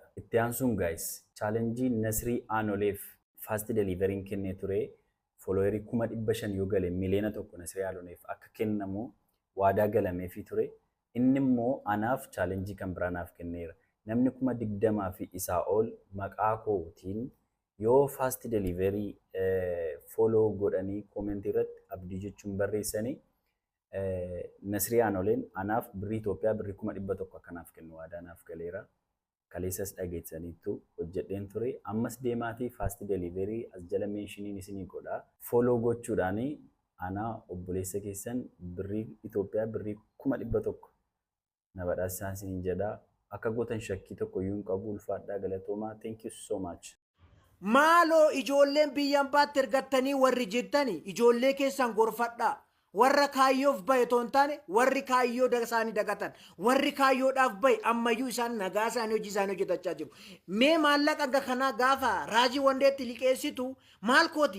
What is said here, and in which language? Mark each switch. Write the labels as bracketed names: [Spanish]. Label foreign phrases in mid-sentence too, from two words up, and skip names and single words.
[Oromo] Itti aansuun gaayis chaalenjii Nasrii Aanoleef faast deliveriin kennee ture foloowerii 500,000 yoo gale miliyoona 1 Nasrii Aanoleef akka kennamu waadaa galameefii ture. Inni immoo anaaf chaalenjii kan biraa naaf kenneera. Namni 20,000 fi isaa ol maqaa kootiin yoo fast delivery follow godhanii koomentii irratti abdii jechuun barreessanii Nasrii Aanoleen anaaf birrii Itoophiyaa birrii 100,000 akkanaaf kennu waadaa naaf galeera. Kaleessas dhageessaniittu hojjedheen ture. Ammas deemaatii fast delivery as jala meeshiniin isinii godha. Follow gochuudhaan anaa obboleessa keessan birrii Itoophiyaa birrii 100,000 na badhaasaan isiniin jedha. Akka gootan shakkii tokko iyyuu hin qabu ulfaadhaa galatoomaa. [English] Thank you so much. [Oromo] Maaloo ijoolleen biyyan baatti ergattanii warri jirtanii ijoollee keessan gorfadhaa. Warra kaayyoof bahe toon taane warri kaayyoo isaanii dagatan warri kaayyoodhaaf bahe ammayyuu isaan nagaa isaanii hojii isaanii hojjetachaa jiru. Mee maallaqa hanga kanaa gaafa raajii wandeetti liqeessitu maal kooti?